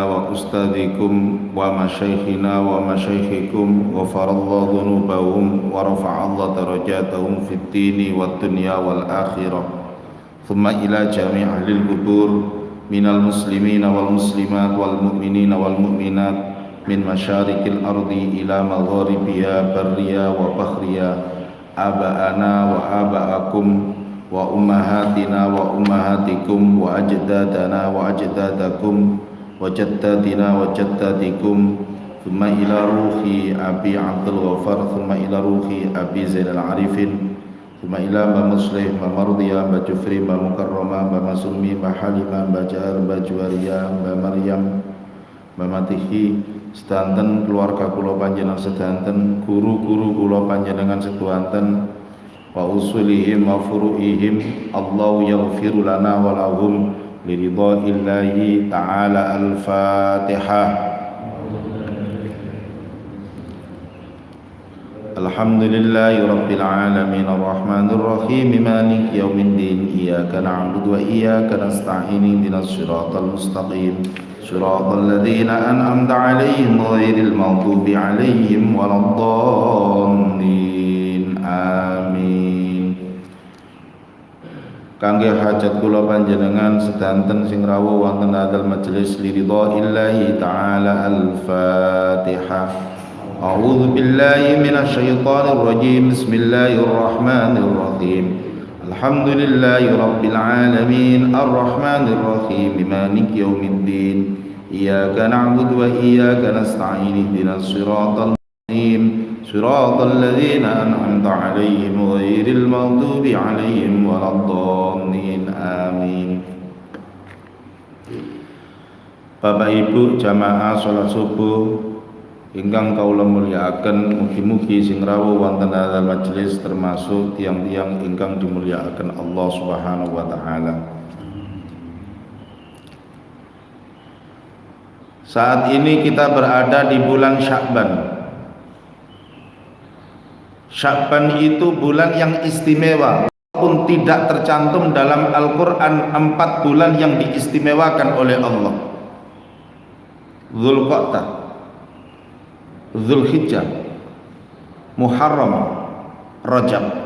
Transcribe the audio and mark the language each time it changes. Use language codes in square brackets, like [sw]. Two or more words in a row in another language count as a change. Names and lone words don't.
[ar] وأستاذكم ومشايخنا ومشايخكم وغفر الله ذنوبهم ورفع الله درجاتهم في الدين والدنيا والآخرة. ثم إلى جميع أهل القبور من المسلمين والمسلمات والمؤمنين والمؤمنات من مشارق الأرض إلى مغاربها برا وبحرا آباءنا وآباءكم وأمهاتنا وأمهاتكم وأجدادنا وأجدادكم وجداتنا وجداتكم. Thumma ila ruhi Abi Abdul Ghaffar, thumma ila ruhi Abi Zainal Arifin, thumma ila Mbak Muslih, Mbak Mardiyah, Mbak Jufri, Mbak Mukarramah, Mbak Masumi, Mbak Halimah, Mbak Jahar, Mbak Juwariyah, Mbak Maryam, Mbak Matihi, [jv] sedanten keluarga kula panjenengan sedanten, guru-guru kula panjenengan sedanten, [ar] وأصولهم وفروعهم. الله يغفر لنا ولهم لرضاء الله تعالى. الفاتحة. الحمد لله رب العالمين الرحمن الرحيم مالك يوم الدين إياك نعبد وإياك نستعين اهدنا الصراط المستقيم صراط الذين أنعمت عليهم غير المغضوب عليهم ولا الضالين. آمين. [jv] Kangge hajat kula panjenengan sedanten sing rawuh wonten [ar] هذا المجلس لرضاء الله تعالى. الفاتحة. أعوذ بالله من الشيطان الرجيم. بسم الله الرحمن الرحيم. الحمد لله رب العالمين الرحمن الرحيم مالك يوم الدين إياك نعبد وإياك نستعين اهدنا الصراط المستقيم صراط الذين أنعمت عليهم غير المغضوب عليهم ولا الضالين. آمين. [jv] Bapak Ibu jamaah salat subuh ingkang kaula mulyakaken, mugi-mugi sing rawuh wonten [ar] هذا المجلس [jv] termasuk tiang-tiang ingkang dimulyakaken Allah [ar] سبحانه وتعالى. [id] Saat ini kita berada di bulan Sya'ban. Sya'ban itu bulan yang istimewa, walaupun tidak tercantum dalam Al-Quran 4 bulan yang diistimewakan oleh Allah: Dzulqa'dah, Dzulhijjah, Muharram, Rajab.